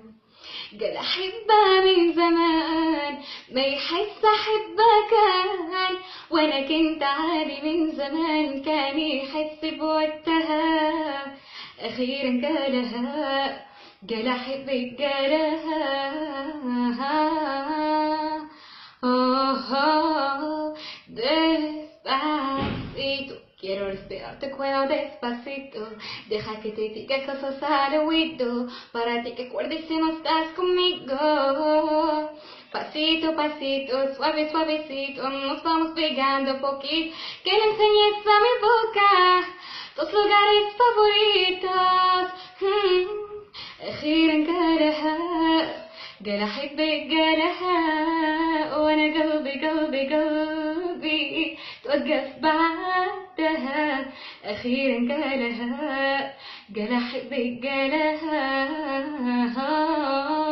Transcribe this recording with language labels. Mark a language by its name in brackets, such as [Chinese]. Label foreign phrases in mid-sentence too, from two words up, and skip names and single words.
[Arabic] قال احبها من زمان، ما يحس احبها كان، وانا كنت عادي من زمان كان يحس بوقتها. اخيرا قالها، قال احبك قالها. [Spanish] Despacito, quiero respirar tu cuello despacito. Deja que te diga cosas al oído, para ti que acuerdes si no estás conmigo. Pasito, pasito, suave, suavecito, nos vamos pegando poquito. Que le enseñes a mi boca tus lugares favoritos. [Arabic] أخيرا قالها، قال أحبك قالها، وأنا قلبي توقف بعدها. أخيرا قالها، قال أحبك قالها.